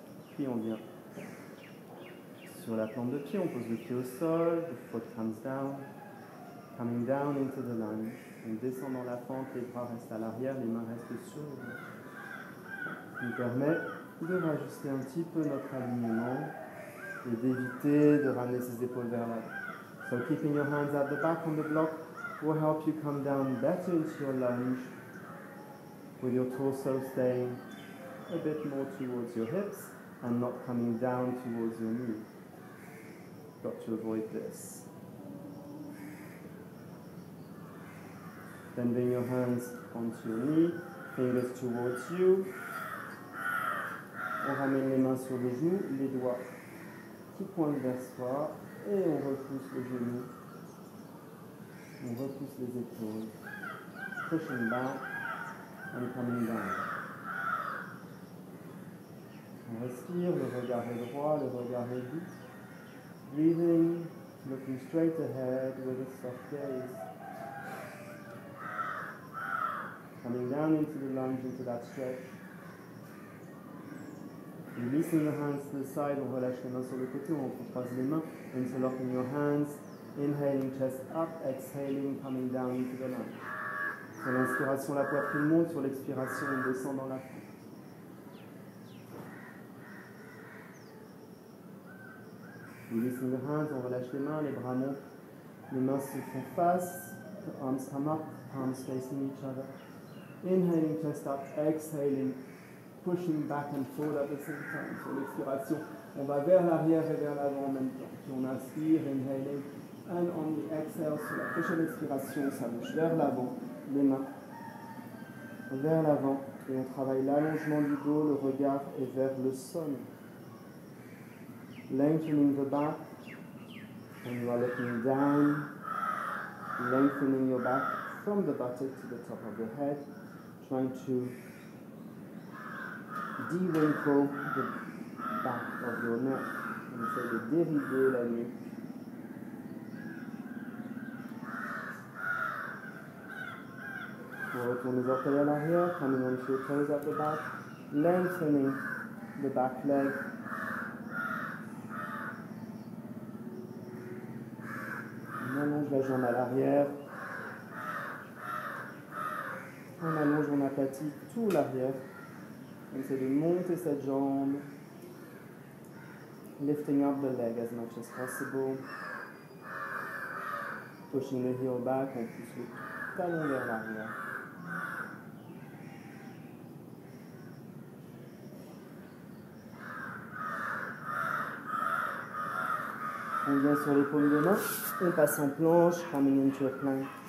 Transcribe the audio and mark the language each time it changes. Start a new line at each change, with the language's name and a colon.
French: Puis on vient sur la plante de pied, on pose le pied au sol,
English: the foot comes down, coming down into the lunge.
French: On descend dans la fente, les bras restent à l'arrière, les mains restent sur le dos. Ce qui nous permet de rajuster un petit peu notre alignement et d'éviter de ramener ses épaules vers l'avant.
English: So keeping your hands at the back on the block will help you come down better into your lunge with your torso staying a bit more towards your hips and not coming down towards your knee. Got to avoid this. Then bring your hands onto your knee, fingers towards you.
French: On ramène les mains sur les genoux, les doigts qui pointent vers soi. Et on repousse le genou, on repousse les épaules,
English: pushing back and coming down.
French: On respire, le regard est droit, le regard est doux.
English: Breathing, looking straight ahead with a soft gaze. Coming down into the lunge, into that stretch. Releasing the hands to the side,
French: on relâche les mains
English: sur le côté, on croise les mains, interlocking your hands, inhaling chest up, exhaling, coming down into the lunge.
French: Sur l'inspiration, la poitrine monte, sur l'expiration, on descend dans la fente.
English: Releasing the hands,
French: on relâche les mains, les bras montent, les mains se font face,
English: the arms come up, palms facing each other. Inhaling chest up, exhaling, pushing back and forward at the same time.
French: Sur l'expiration, on va vers l'arrière et vers l'avant en même temps. Puis on inspire,
English: inhaling, and on the exhale,
French: sur la prochaine expiration, ça bouge vers l'avant, les mains vers l'avant et on travaille l'allongement du dos, le regard est vers le sol.
English: Lengthening the back and you are looking down, lengthening your back from the buttock to the top of the head, trying to de-wrinkle the back of your neck.
French: On essaie de dérider la nuque. On retourne les orteils à l'arrière,
English: coming onto your toes at the back, lengthening the back leg.
French: On allonge la jambe à l'arrière. On allonge, on aplatit tout l'arrière. On essaie de monter cette jambe.
English: Lifting up the leg as much as possible. Pushing the heel back,
French: on pousse le talon vers l'arrière. On vient sur les paumes de main, on passe en planche,
English: coming into a plank.